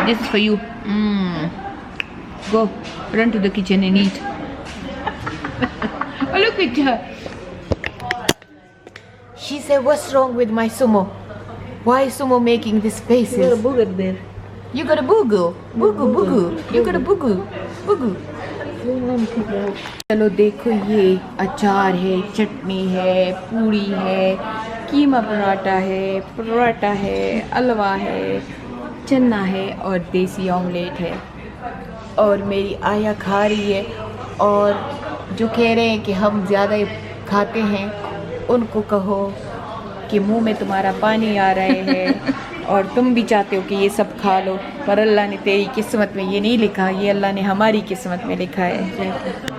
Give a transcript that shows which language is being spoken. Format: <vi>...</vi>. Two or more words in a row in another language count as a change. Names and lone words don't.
<en>This is for you. Go, run to the kitchen and eat. Oh, look at her. She said, what's wrong with my sumo? Why is sumo making these faces? There's a booger there. You got a boo-goo. Boo-goo, boo-goo. You got a boo-goo. Boo-goo. Let me take that out.</en> <hi>चलो देखो, ये अचार है, चटनी है, पूड़ी है, कीमा पराठा है, हलवा है, चना है और देसी ऑमलेट है। और मेरी आया खा रही है, और जो कह रहे हैं कि हम ज़्यादा खाते हैं उनको कहो कि मुंह में तुम्हारा पानी आ रहे हैं और तुम भी चाहते हो कि ये सब खा लो, पर अल्लाह ने तेरी किस्मत में ये नहीं लिखा, ये अल्लाह ने हमारी किस्मत में लिखा है।</hi>